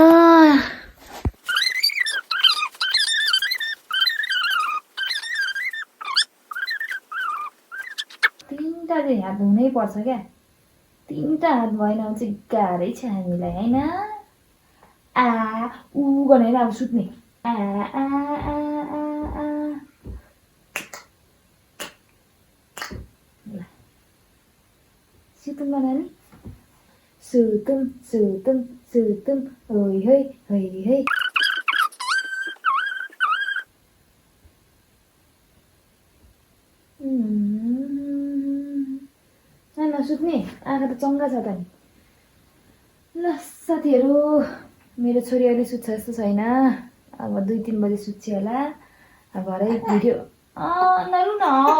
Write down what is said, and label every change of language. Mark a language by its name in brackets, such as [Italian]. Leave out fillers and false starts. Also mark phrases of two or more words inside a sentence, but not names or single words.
[Nepali] तीनटा चाहिँ हात धुनै पर्छ क्या तीनटा हात भएन भने चाहिँ गाह्रै छ हामीलाई हैन आ उ भनेर अब सुत्ने आ आ आ आ आ सुतौँ न नानी सुतौँ होइ है नसुत्ने आँखा त चङ्गा छ त नि ल साथीहरू मेरो छोरी अहिले सुत्छ जस्तो छैन अब 2-3 बजे सुत्छ होला भरे भिडियो नरु न